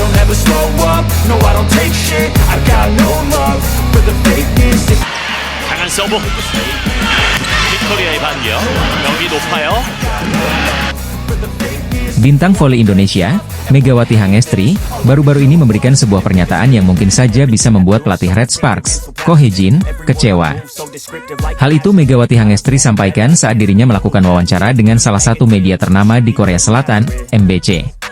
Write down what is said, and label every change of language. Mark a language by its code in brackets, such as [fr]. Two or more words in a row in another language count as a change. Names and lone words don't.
[en] never slow up, no I don't take shit. I got no love for the fakeness. [ko] 강한 서브. 빅토리아의 반격. 경기 높아요. [id] Bintang voli Indonesia, Megawati Hangestri, baru-baru ini memberikan sebuah pernyataan yang mungkin saja bisa membuat pelatih Red Sparks, Ko Hye-jin, kecewa. Hal itu Megawati Hangestri sampaikan saat dirinya melakukan wawancara dengan salah satu media ternama di Korea Selatan, MBC.